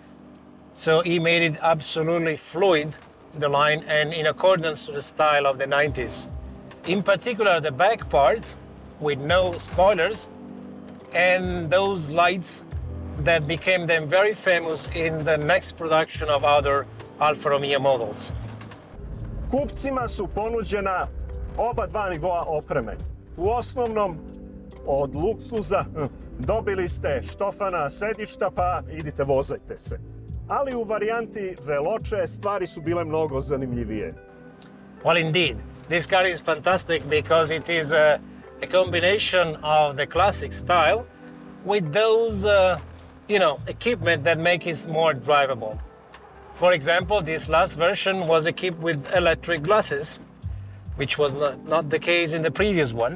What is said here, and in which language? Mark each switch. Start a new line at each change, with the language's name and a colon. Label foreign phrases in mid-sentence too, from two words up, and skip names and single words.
English: So he made it absolutely fluid, the line, and in accordance to the style of the 90s. In particular, the back part with no spoilers and those lights that became then very famous in the next production of other Alfa Romeo models.
Serbian: Kupcima su ponuđena oba dva nivoa opreme. U osnovnom, od luksuza, dobili ste štofana sedišta pa idite vozajte se. Ali u varijanti Veloce stvari su bile mnogo zanimljivije.
English: Well, indeed. This car is fantastic because it is a combination of the classic style with those, equipment that make it more drivable. For example, this last version was equipped with electric glasses, which was not the case in the previous one.